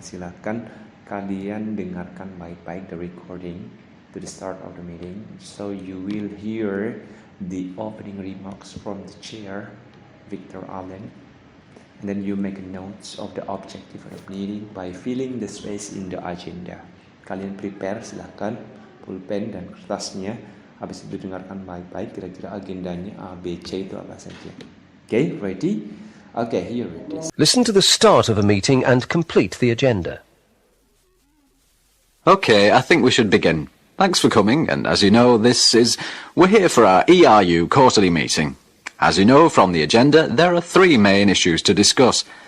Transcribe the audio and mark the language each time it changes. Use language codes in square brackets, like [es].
[en] Silakan kalian dengarkan baik-baik the recording to the start of the meeting, so you will hear the opening remarks from the chair, Victor Allen, and then you make notes of the objective of the meeting by filling the space in the agenda. [id] Kalian prepare, silakan pulpen dan kertasnya. Habis itu dengarkan baik-baik kira-kira agendanya A, B, C itu apa saja. [en] Okay, ready? Okay, here it is. Listen to the start of a meeting and complete the agenda. Okay, I think we should begin. Thanks for coming, and as you know, we're here for our ERU quarterly meeting. As you know from the agenda, there are three main issues to discuss.